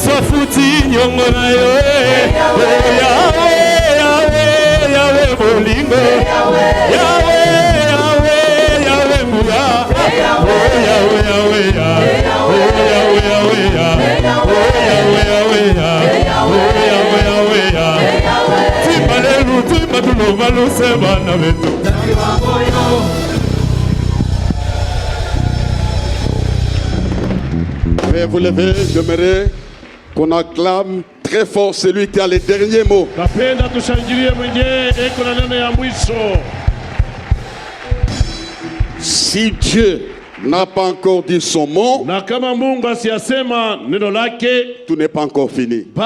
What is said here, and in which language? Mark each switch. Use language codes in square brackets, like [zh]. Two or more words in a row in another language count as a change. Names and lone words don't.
[ln] futi nyongo na yo Yahweh, Yahweh, Yahweh bolingo Yahweh, Yahweh, Yahweh muga Yahweh, Yahweh, Yahweh, Yahweh, Yahweh, Yahweh, Yahweh, Yahweh, Yahweh, Timalelu, Timatulo, Malu, Sebana, Vetu. [fr] Mais vous levez, j'aimerais qu'on acclame très fort celui qui a les derniers mots. Si Dieu n'a pas encore dit son mot, tout n'est pas encore fini.